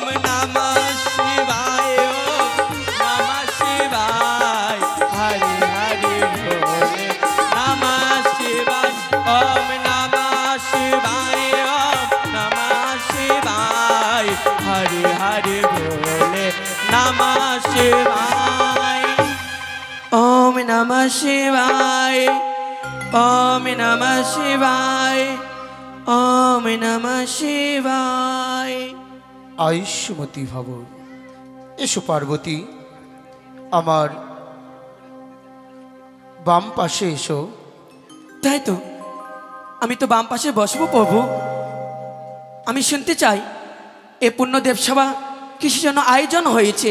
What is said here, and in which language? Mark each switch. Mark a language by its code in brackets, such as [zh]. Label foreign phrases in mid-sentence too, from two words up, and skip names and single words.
[sa] नमः शिवाय ओम नमः शिवाय हरे हरे भोले नमः शिवाय ओम नमः शिवाय ओम नमः शिवाय हरे हरे भोले नमः शिवाय ओम नमः शिवाय ओम नमः शिवाय ओम नमः शिवाय [bn] আয়ুষ্মতী ভব। এসো পার্বতী, আমার বাম পাশে এসো। তাই তো, আমি তো বাম পাশে বসবো প্রভু। আমি শুনতে চাই এ পুণ্যদেব সভা কিসের জন্য আয়োজন হয়েছে?